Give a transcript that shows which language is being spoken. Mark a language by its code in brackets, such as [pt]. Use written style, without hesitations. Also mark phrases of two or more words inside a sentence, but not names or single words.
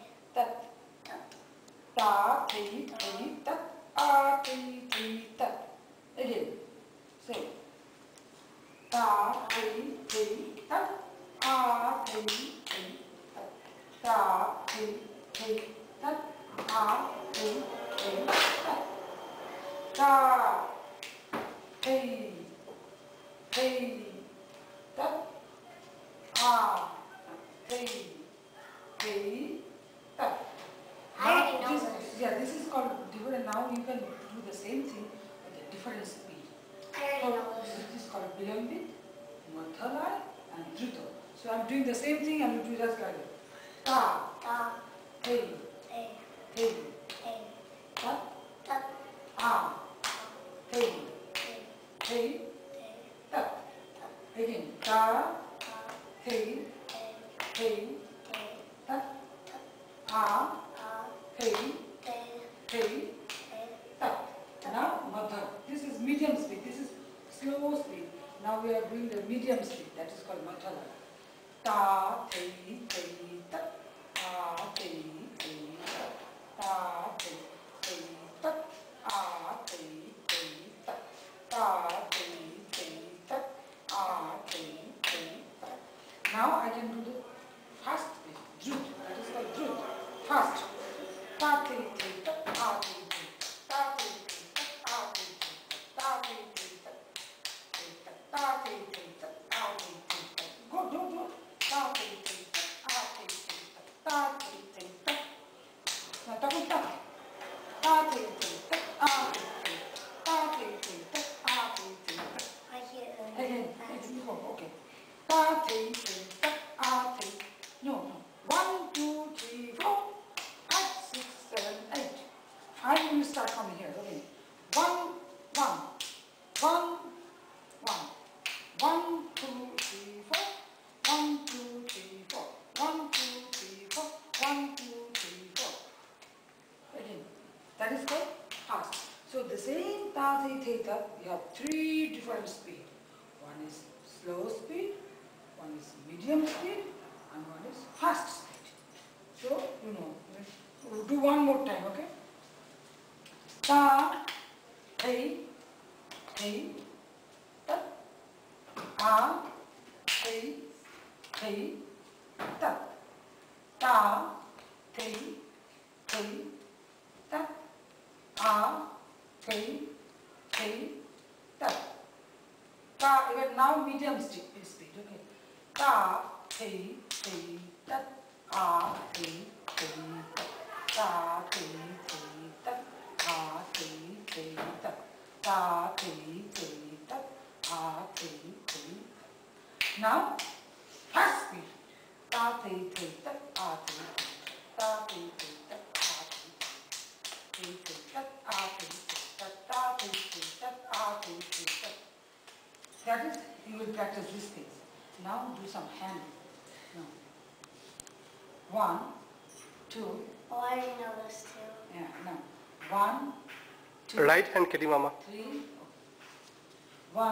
[en] tat. Ta, thi, tat. A, thi, tat. Again. Say. Ta, thi, tat. A, thi, tat. Ta, thi, tat. A, thi, tat. Ta, thi, tat. A, thi, tat. I already know this. Yeah, this is called different. Now you can do the same thing with a different speed. I already know this. This is called Vilambit, Madhyalaya, and Druta. So I'm doing the same thing and you do just like it. Ta, Ta, thi, thi, tat, tat, a, thi, thi, tat. Again, ta, ta, thi, thi, tat, a, thi, thi, tat. Now, Madhya. This is medium speed. This is slow speed. Now we are doing the medium speed. That is called Madhyalaya. Ta, thi, tat. A, thi, tat. Ta, thi, tat. A, thi, tat. Ta, thi, tat. A, thi, tat. Now I can do the fast speed. Drut. That is called drut. Fast. Ta, thi, tat. A, thi, ta, thi, tat. A, thi, ta, thi, tat. Ta, thi, tat. A, thi, tat. Go, go. Ta, thi, tat. A, thi, tat. Ta, thi, tat. Now double tap. Ta, thi, tat. A, thi, ta, thi, tat. A, thi, tat. I hear it. Again, okay. Ta, thi, tat. A, thi. No. 1, 2, 3, 4, 5, 6, 7, 8. I will start from here. Okay. 1, 1, 1, 1. 1, 2, 3, 4. 1, 2, 3, 4. 1, 2, 3, 4. 1, 2, 3, 4. Again. That is called fast. So the same ta, thi, tat, you have 3 different speed. One is slow speed, one is medium speed, and one is fast speed. So, you know, we'll do one more time, okay? Ta, thi, tat. A, thi, tat. Ta, thi, tat. A, thi, tat. Ta, even now medium speed, okay? Ta, thi, tat. A, thi, tat. Ta, thi, tat. A, thi, tat. Ta, thi, tat. A, thi. Now, fast speed. Ta, thi, tat. A, thi. Ta, thi, tat. A, thi. Tat. A, thi. Tat. Ta, thi, tat. A, thi. Tat. That is, you will practice these things. Now do some hand. No. 1, 2. Oh, I already know this too. Yeah, no. 1, 2. Right hand, Kitty Mama. 3. 1.